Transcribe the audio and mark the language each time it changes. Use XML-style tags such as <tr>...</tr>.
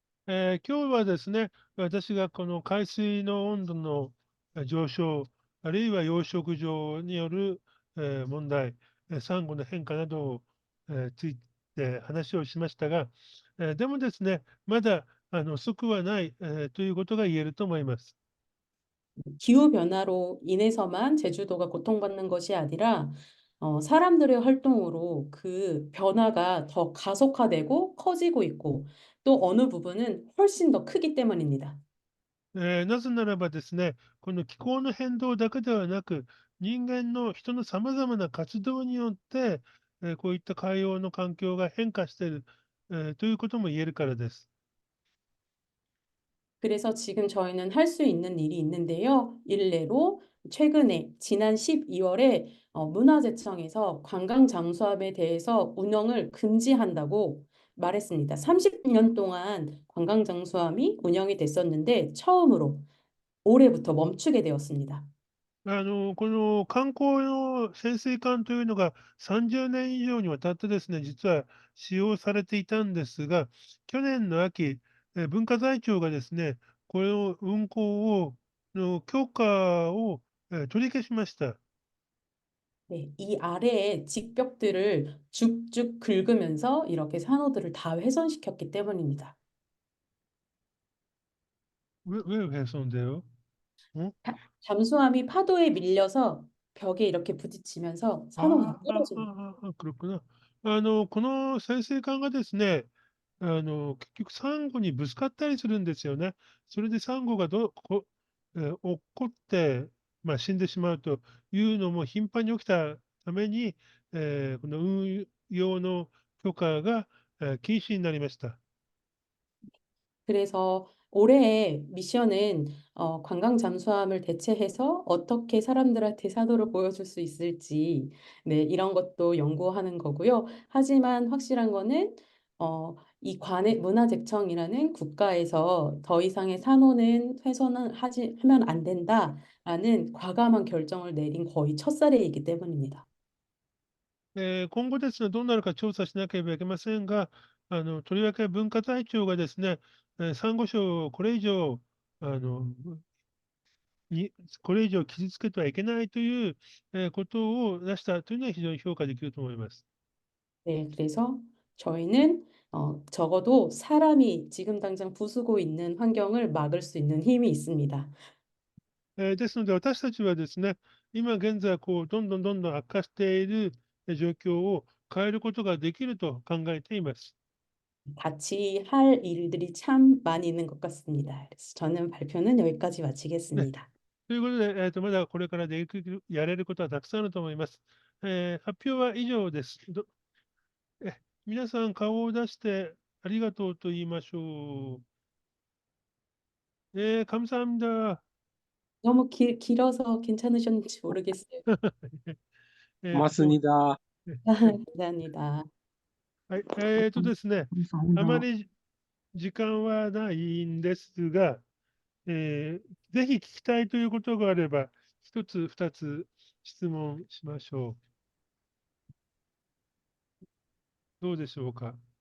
<ja>今日はですね、私がこの海水の温度の上昇、あるいは養殖場による問題、サンゴの変化などをついて話をしましたが、でもですね、まだ遅くはないということが言えると思います。</ja> <ko>기후변화로 인해서만 제주도가 고통받는 것이 아니라 사람들의 활동으로 그 변화가 더 가속화되고 커지고 있고 또 어느 부분은 훨씬 더 크기 때문입니다.</ko> <ja>なぜならばですね、この気候の変動だけではなく、人のさまざまな活動によって、こういった海洋の環境が変化している、ということも言えるからです。</ja> <ko>그래서 지금 저희는 할 수 있는 일이 있는데요. 일례로 최근에 지난 12월에 문화재청에서 관광 장수함에 대해서 운영을 금지한다고 말했습니다. 30년 동안 관광 장수함이 운영이 됐었는데 처음으로 올해부터 멈추게 되었습니다.</ko> <ja>この観光の潜水艦というのが30年以上にわたってですね、実は使用されていたんですが、去年の秋、文化財庁がですね、これを運航をの許可を取り消しました。</ja> <ko>네, 이 아래의 직벽들을 쭉쭉 긁으면서 이렇게 산호들을 다 훼손시켰기 때문입니다. 왜 훼손돼요? 어? 잠수함이 파도에 밀려서 벽에 이렇게 부딪히면서 산호가 떨어집니다. 그렇구나.</ko> <ja>この潜水艦がですね、結局サンゴにぶつかったりするんですよね。それでサンゴが落っこって、死んでしまうというのも頻繁に起きたために、この運用の許可が、禁止になりました。</ja> <ko>그래서 올해의 미션은 관광 잠수함을 대체해서 어떻게 사람들한테 산호를 보여줄 수 있을지 네, 이런 것도 연구하는 거고요. 하지만 확실한 거는 이 문화재청이라는 국가에서 더 이상의 산호는 훼손은 하면 안 된다라는 과감한 결정을 내린 거의 첫 사례이기 때문입니다.</ko> <ja>今後ですね、どうなるか調査しなければいけませんが、とりわけ文化財庁がですね、サンゴ礁をあの、にこれ以上傷つけてはいけないという、ことを出したというのは非常に評価できると思います。</ja> <ko>네, 그래서 저희는 적어도 사람이 지금 당장 부수고 있는 환경을 막을 수 있는 힘이 있습니다.</ko> <ja>ですので、私たちはですね、今現在、どんどん悪化している状況を変えることができると考えています。</ja> <ko>같이 할 일들이 참 많이 있는 것 같습니다. 그래서 저는 발표는 여기까지 ね、 마치겠습니다.</ko> <ja>ということで、まだこれからやれることはたくさんあると思います。発表は以上です。皆さん、顔を出してありがとうと言いましょう。</ja> <ko>감사합니다. 너무 길어서 괜찮으셨는지 모르겠어요. と、 고맙습니다. 감사합니다.</ko> <ja>はい、ですね、あまり時間はないんですが、ぜひ聞きたいということがあれば、一つ、二つ質問しましょう。どうでしょうか。</ja>